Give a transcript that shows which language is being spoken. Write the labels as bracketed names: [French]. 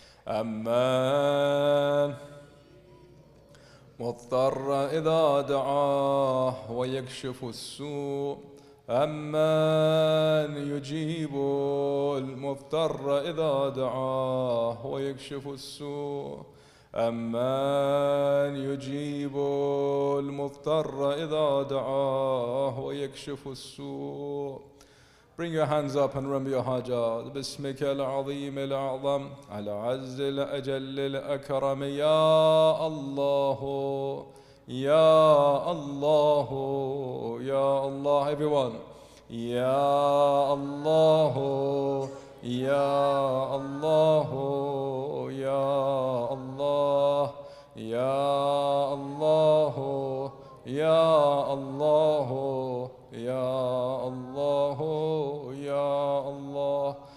[Arabic] أمن مضطر إذا دعاه ويكشف السوء أمن يجيب المضطر إذا دعاه ويكشف السوء أمن يجيب المضطر إذا دعاه ويكشف السوء. [English] Bring your hands up and remember your hajat. [Arabic] باسمك العظيم الأعظم العز الأجل الأكرم يا الله يا الله يا الله. [English] Everyone. [Arabic] يا الله يا الله يا الله يا الله يا الله يا الله يا الله.